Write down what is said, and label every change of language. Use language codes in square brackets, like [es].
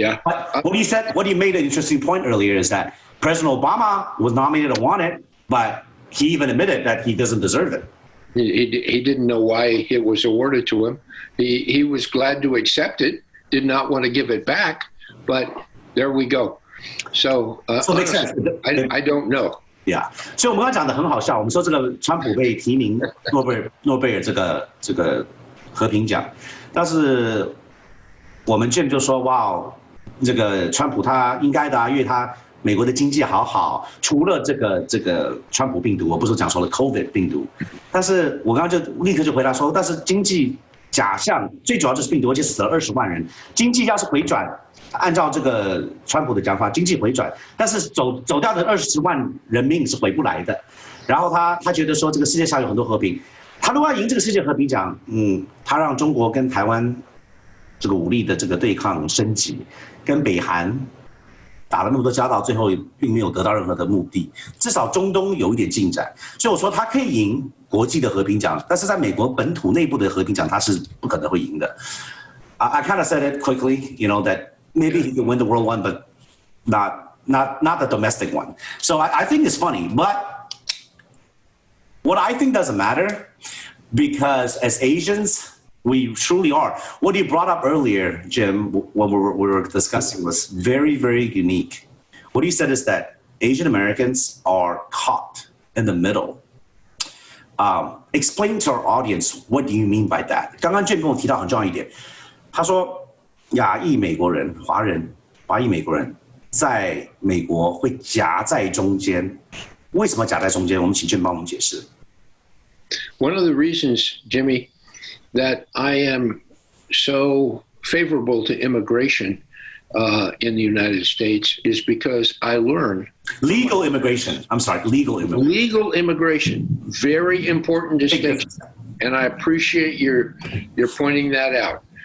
[en] But what you made an interesting point earlier is that President Obama was nominated and won it, but he even admitted that he doesn't deserve it. He didn't know why it was awarded to him. He was glad to accept it, did not want to give it back, but there we go. So makes sense. I don't know. Yeah. [zh] 所以我们刚刚讲的很好笑，我们说这个川普被提名诺贝尔这个和平奖，但是我们 Jim 就说哇，这个川普他应该的因为他美国的经济好，除了这个川普病毒，我不是讲说了 COVID 病毒，但是我刚刚就立刻就回答说，但是经济假象最主要就是病毒，而且死了20万人，经济要是回转，按照这个川普的讲法，经济回转，但是走掉的20万人命是回不来的。然后他觉得说这个世界上有很多和平，他如果要赢这个世界和平奖，他让中国跟台湾这个武力的这个对抗升级，跟北韩打了那么多交道，最后并没有得到任何的目的，至少中东有一点进展。所以我说他可以赢国际的和平奖，但是在美国本土内部的和平奖他是不可能会赢的。 [en] I kind of said it quickly, that maybe he could win the world one, but not the domestic one. So I think it's funny, but what I think doesn't matter because as Asians, we truly are. What you brought up earlier, Jim, when we were discussing was very, very unique. What you said is that Asian Americans are caught in the middle. Explain to our audience, what do you mean by that? [zh] 刚刚 Jim 跟我提到很重要一点，他说亚裔美国人、华裔美国人在美国会夹在中间，为什么夹在中间？我们请Jim帮我们解释。 [en] One of the reasons, Jimmy, that I am so favorable to immigration in the United States is because I learned legal immigration. I'm sorry, legal immigration. Legal immigration, very important distinction, and I appreciate your pointing that out.